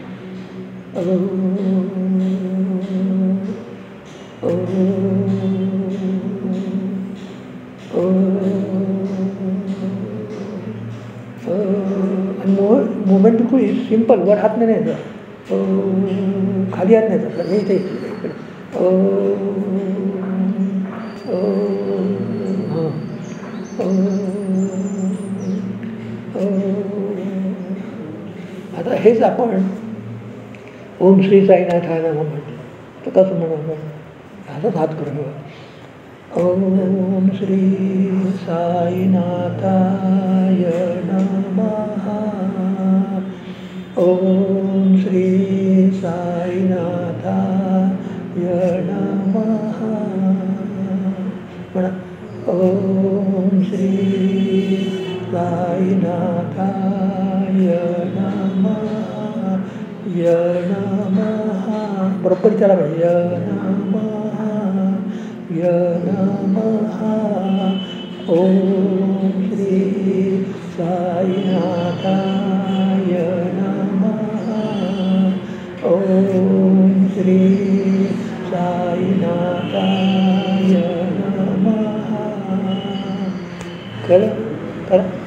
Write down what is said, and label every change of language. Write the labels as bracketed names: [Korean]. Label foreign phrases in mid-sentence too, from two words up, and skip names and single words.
[Marathi] आणि मुवमेंट बिलकुल सिम्पल, वर हात नाही न्यायचा, खाली हात न्यायचा, हे इथे आता हेच आपण [Sanskrit] ओम श्री साईनाथाय नमः [Marathi] म्हटलं तर कसं म्हणा? हातात हात करून घेऊ. [Sanskrit] ओम श्री साईनाथाय नमः. ओम श्री साईनाथाय नमः. म्हणा ओम श्री साईनाथाय नमः. य नमः. [Marathi] बरोबर त्याला पाहिजे. [Sanskrit] य नमः, य नमः. ओम श्री साईनाथाय नमः. ओम श्री साईनाथाय नमः. [Marathi] कळलं? करा.